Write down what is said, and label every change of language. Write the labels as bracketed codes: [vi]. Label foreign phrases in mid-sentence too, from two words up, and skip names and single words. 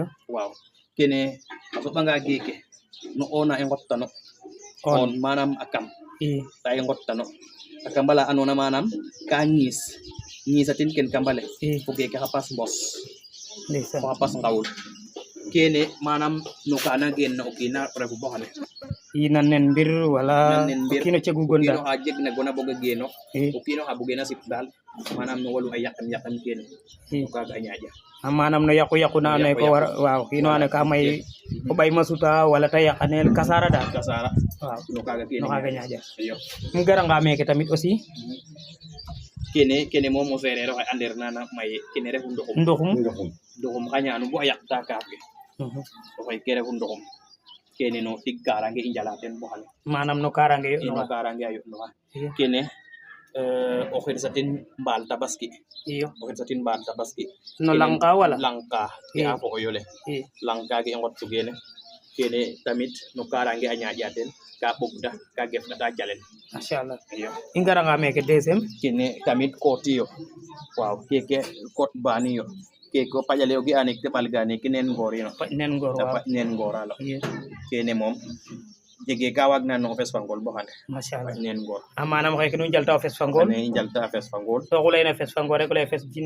[srr] waaw kene a soɓanga geeke no ona i ngottano on manam a kam i ta i ngottano a kambala andoona manam ka ñiisatin ken kambale i fo geeke xa pas mbos ndeysaan fo xa pas ngawul kene manam no kana gen na o kiina refu bo xane i nan nen mbir wala nan nen mbir o kiino cegu o gon kiino da xa jegna gona boga geeno i o kiino xa bugeena sip daal manam no walu a yaqan kene i no kaaga a ñaaƴa manam no yaqu yaqu na ando naye ko war waaw kiino ando naye ka may o ɓay ma suta wala te yaqanel kasara daal kasara waaw no kaaga kene no xaaga ñaaƴa iyo um garanga meke tamit aussi kene moom o seereer oxe andeer nana maye kene refu ndoxum ndoxum xa ñaanu bo a yaqta kaaf ke oxey ke refu ndoxum kene no tig karange i njala ten bo xane manam no karange yo no karange a yoɗnoxa kene o xirsatin mbaal tabaski iyo o xirsatin mbaal tabaski no lang ka wala lang ka ke a fo o yole i lang kage i ngot gene kene tamit no karange a ñaaƴa ten ka ɓogda ka gefɗata calel machallah iyo i ngaranga meke deuxième kene tamit kotiyo waaw keke kot baniyo keke o paƴale o ga ane teɓal ga neke neen ngoorino paƴ nen ngor ta waaw paƴ neen ngooralo iyo kene moom jege ka waag na no o fes fa ngol bo xane machallah paƴ neen ngoor a manam xeke nu njalta o fes fa ngool ane i njalta a fes fa ngol to xu leyna fes fa ngool rek o leye fes jinni